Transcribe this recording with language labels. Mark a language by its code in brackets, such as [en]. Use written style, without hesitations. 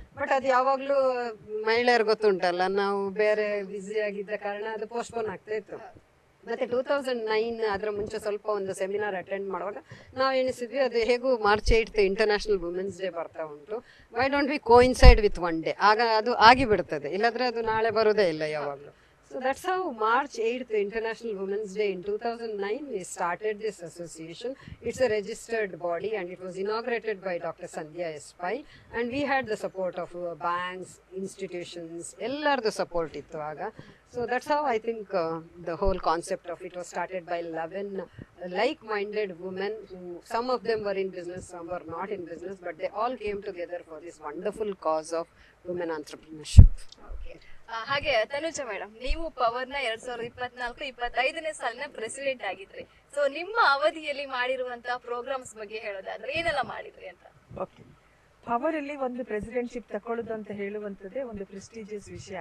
[kn] But ಅದು ಯಾವಾಗ್ಲೂ ಮಹಿಳೆಯರು ಗೊತ್ತುಂಟಲ್ಲ, ನಾವು ಬೇರೆ ಬ್ಯುಸಿ ಆಗಿದ್ದ ಕಾರಣ ಅದು ಪೋಸ್ಟ್ಪೋನ್ ಆಗ್ತಾ ಇತ್ತು. ಮತ್ತೆ 2009 ಅದರ ಮುಂಚೆ ಸ್ವಲ್ಪ ಒಂದು ಸೆಮಿನಾರ್ ಅಟೆಂಡ್ ಮಾಡುವಾಗ ನಾವು ಎಣಿಸಿದ್ವಿ, ಅದು ಹೇಗೂ March 8 ಇಂಟರ್ನ್ಯಾಷನಲ್ ವುಮೆನ್ಸ್ ಡೇ ಬರ್ತಾ ಉಂಟು, [en] why don't we coincide with one day, [kn] ಆಗ ಅದು ಆಗಿಬಿಡ್ತದೆ, ಇಲ್ಲಾಂದ್ರೆ ಅದು ನಾಳೆ ಬರೋದೇ ಇಲ್ಲ ಯಾವಾಗಲೂ. [en] So that's how March 8th, International Women's Day in 2009, we started this association. It's a registered body and it was inaugurated by Dr. Sandhya S. Pai, and we had the support of banks, institutions, [tcy] ellardu support ittu aga. [en] So that's how I think the whole concept of it was started by 11 like-minded women who, some of them were in business, some were not in business, but they all came together for this wonderful cause of women entrepreneurship. Okay. [kn] ಹಾಗೆ Tanuja madam, ನೀವು ಪವರ್ನ 2024-25ನೇ ಸಾಲಿನ president ಆಗಿದ್ರಿ. ನಿಮ್ಮ ಅವಧಿಯಲ್ಲಿ ಮಾಡಿರುವಂತಹ programmes ಬಗ್ಗೆ ಹೇಳೋದಾದ್ರೆ ಏನೆಲ್ಲ ಮಾಡಿದ್ರಿ ಅಂತ? ಓಕೆ, ಪವರ್ ಅಲ್ಲಿ ಒಂದು ಪ್ರೆಸಿಡೆಂಟ್ಶಿಪ್ ತಕೊಳ್ಳೋದು ಅಂತ ಹೇಳುವಂಥದ್ದೇ ಒಂದು ಪ್ರೆಸ್ಟೀಜಿಯಸ್ ವಿಷಯ.